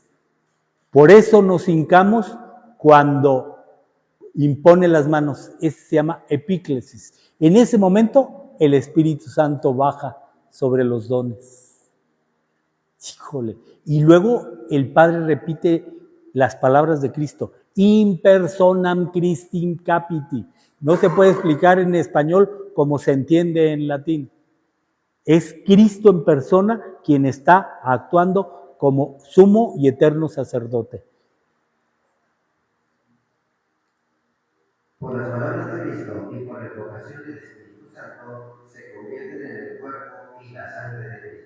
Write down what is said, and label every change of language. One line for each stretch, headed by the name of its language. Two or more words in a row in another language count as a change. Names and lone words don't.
Spanish: Por eso nos hincamos cuando impone las manos, eso se llama epíclesis. En ese momento el Espíritu Santo baja sobre los dones. Híjole. Y luego el Padre repite las palabras de Cristo,
Latin: in personam Christi capiti.
Spanish: No se puede explicar en español como se entiende en latín. Es Cristo en persona quien está actuando como sumo y eterno sacerdote. Por las palabras de Cristo y por la evocación del Espíritu Santo se convierten en el cuerpo y la sangre de Cristo.